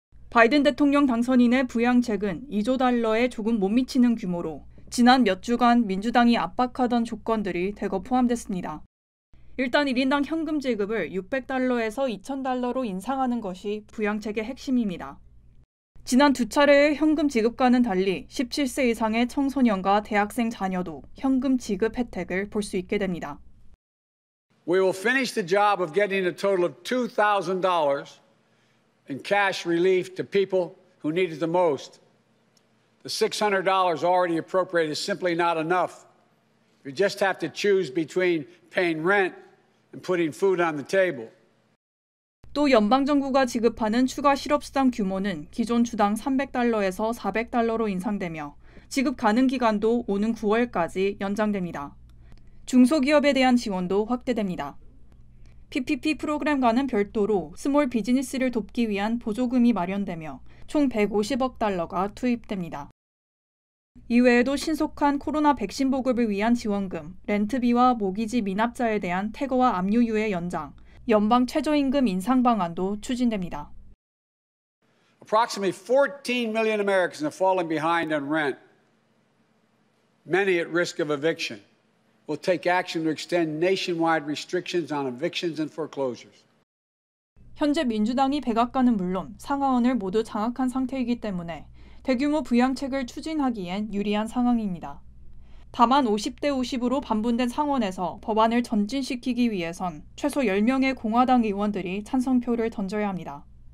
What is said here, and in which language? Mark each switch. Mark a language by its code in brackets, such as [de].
[ko] 바이든 대통령 당선인의 부양책은 2조 달러에 조금 못 미치는 규모로 지난 몇 주간 민주당이 압박하던 조건들이 대거 포함됐습니다. 일단 1인당 현금 지급을 $600에서 $2,000로 인상하는 것이 부양책의 핵심입니다. 지난 두 차례의 현금 지급과는 달리 17세 이상의 청소년과 대학생 자녀도 현금 지급 혜택을 볼 수 있게 됩니다. [en] We will finish the job of getting a total of $2,000 in cash relief to people who need it the most. The $600 already appropriated is simply not enough. You just have to choose between paying rent and putting food on the table. [ko] 또 연방정부가 지급하는 추가 실업수당 규모는 기존 주당 $300에서 $400로 인상되며 지급 가능 기간도 오는 9월까지 연장됩니다. 중소기업에 대한 지원도 확대됩니다. PPP 프로그램과는 별도로 스몰 비즈니스를 돕기 위한 보조금이 마련되며 총 $150억 투입됩니다. 이외에도 신속한 코로나 백신 보급을 위한 지원금, 렌트비와 모기지 미납자에 대한 태거와 압류유예 연장, 연방 최저임금 인상 방안도 추진됩니다. [en] Approximately 14 million Americans have fallen behind on rent, many at risk of eviction. We'll take action to extend nationwide restrictions on evictions and foreclosures. [ko] 현재 민주당이 백악관은 물론 상하원을 모두 장악한 상태이기 때문에 대규모 부양책을 추진하기엔 유리한 상황입니다. 다만 50대 50으로 반분된 상원에서 법안을 전진시키기 위해선 최소 10명의 공화당 의원들이 찬성표를 던져야 합니다.